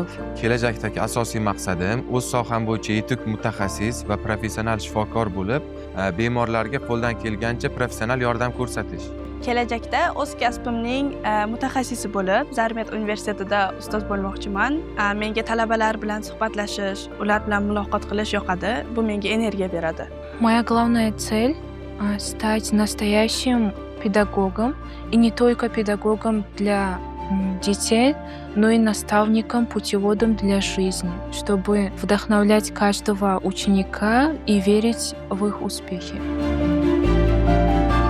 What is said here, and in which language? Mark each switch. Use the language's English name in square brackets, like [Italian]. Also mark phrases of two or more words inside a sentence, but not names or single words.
[Uzbek] Kelajakdagi asosiy maqsadim o'z soham bo'yicha yetuk mutaxassis va professional shifokor bo'lib, bemorlarga qo'ldan kelgancha professional yordam ko'rsatish. Kelajakda o'z kasbimning mutaxassisi bo'lib, Zarmet universitetida ustoz bo'lmoqchiman. Menga talabalar bilan suhbatlashish, ular bilan muloqot qilish yoqadi. Bu menga energiya beradi. [Russian] Моя главная цель стать настоящим педагогом, и не только педагогом для детей, но и наставником, путеводом для жизни, чтобы вдохновлять каждого ученика и верить в их успехи.